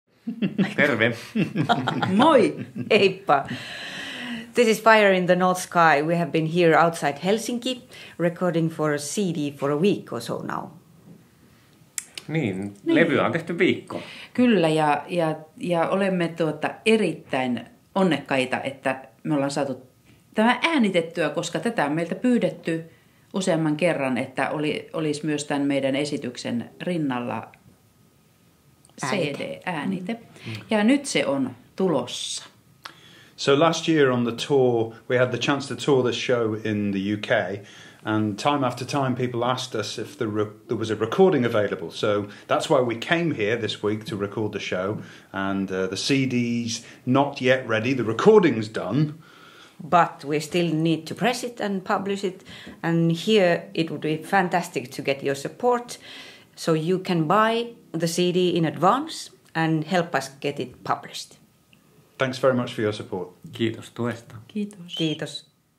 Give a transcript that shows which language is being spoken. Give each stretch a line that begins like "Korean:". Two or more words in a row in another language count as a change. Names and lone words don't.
Finnish: Terve. Moi! Heippa.
English: This is Fire in the North Sky. We have been here outside Helsinki recording for a CD for a week or so now.
Finnish: Niin, levyä on tehty viikko. Kyllä, ja olemme erittäin onnekkaita, että me ollaan saatu tämä äänitettyä, koska tätä on meiltä pyydetty useamman kerran, että olisi myös tämän meidän esityksen rinnalla CD-äänite. Ja nyt se on tulossa.
English: So last year on the tour, we had the chance to tour this show in the UK, and time after time people asked us if there was a recording available. So that's why we came here this week to record the show, and the CD's not yet ready, the recording's done. But we still need to press it and publish it. And here it would be fantastic to get your support. So you can buy the CD in advance and help us get it published. Thanks very much for your support.
Finnish: Kiitos tuesta. Kiitos. Kiitos.